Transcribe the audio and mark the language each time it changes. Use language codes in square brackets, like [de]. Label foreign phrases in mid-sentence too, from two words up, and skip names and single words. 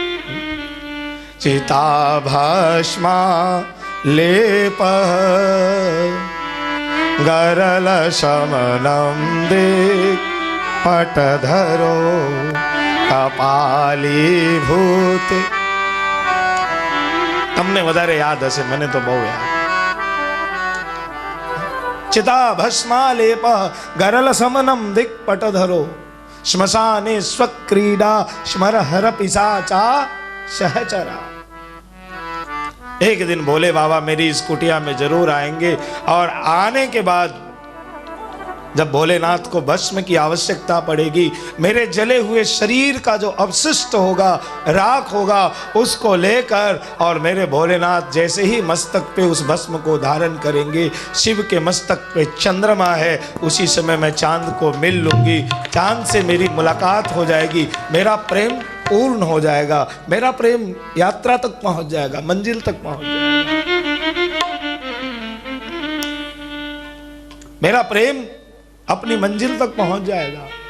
[sa] चिता भस्मा लेप गरल शमनम दे पटधरो कपाली भूत। [gu] તમને વધારે યાદ હશે, મને તો બહુ યાદ। [sa] चिता भस्मालेप गरल समनम दिक् पटधरो श्मशाने स्वक्रीडा स्मरहर पिशाचा सहचरा। [hi] एक दिन भोले बाबा मेरी इस कुटिया में जरूर आएंगे, और आने के बाद जब भोलेनाथ को भस्म की आवश्यकता पड़ेगी, मेरे जले हुए शरीर का जो अवशिष्ट होगा, राख होगा, उसको लेकर, और मेरे भोलेनाथ जैसे ही मस्तक पे उस भस्म को धारण करेंगे, शिव के मस्तक पे चंद्रमा है, उसी समय मैं चांद को मिल लूंगी, चांद से मेरी मुलाकात हो जाएगी, मेरा प्रेम पूर्ण हो जाएगा, मेरा प्रेम यात्रा तक पहुंच जाएगा, मंजिल तक पहुंच जाएगा, मेरा प्रेम अपनी मंजिल तक पहुंच जाएगा।